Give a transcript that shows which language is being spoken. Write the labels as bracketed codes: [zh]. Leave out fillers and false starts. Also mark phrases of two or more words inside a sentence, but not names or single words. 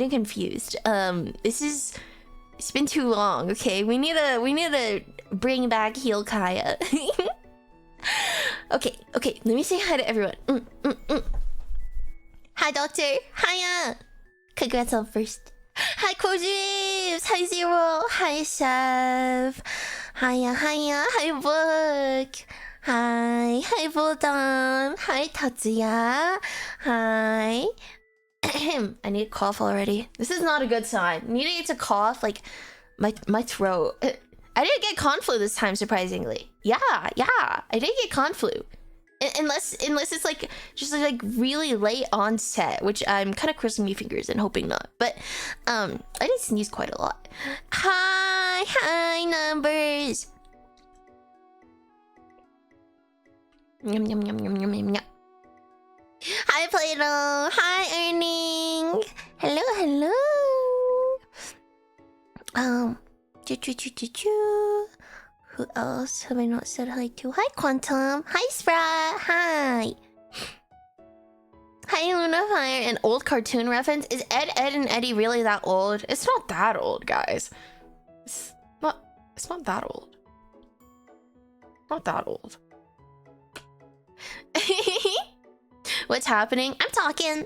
[en] It's been too long, okay? We need to bring back HealerKaia. Okay, let me say hi to everyone. Hi, Doctor. Hiya. Congrats on first. Hi, Kojibs. Hi, Zero. Hi, Chef. Hiya. Hi, Book. Hi Vodam. Hi Tatsuya. Hi. I need to cough already. This is not a good sign. Needing to cough, like my throat. I didn't get con flu this time, surprisingly. Yeah. I didn't get con flu. Unless it's like just like really late onset, which I'm kind of crossing my fingers and hoping not. But I did sneeze quite a lot. Hi numbers. Yum. Hi Plato. Hi Earning. Hello. Who else have I not said hi to? Hi Quantum. Hi Sprat. Hi Luna Fire. An old cartoon reference. Is Ed, and Eddie really that old? It's not that old, guys. It's not that old. Not that old. What's happening? I'm talking.